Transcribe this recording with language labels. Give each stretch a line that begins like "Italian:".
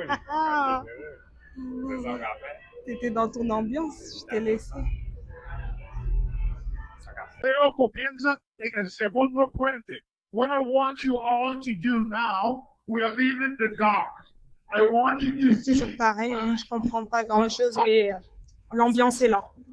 French: Ah, t'étais dans ton ambiance, je t'ai laissé.
Spanish: Pero comienza en el segundo puente.
English: What I want you all to do now, we are leaving the dark. I want you to see.
French: C'est pareil, hein, je comprends pas grand chose, mais l'ambiance est là.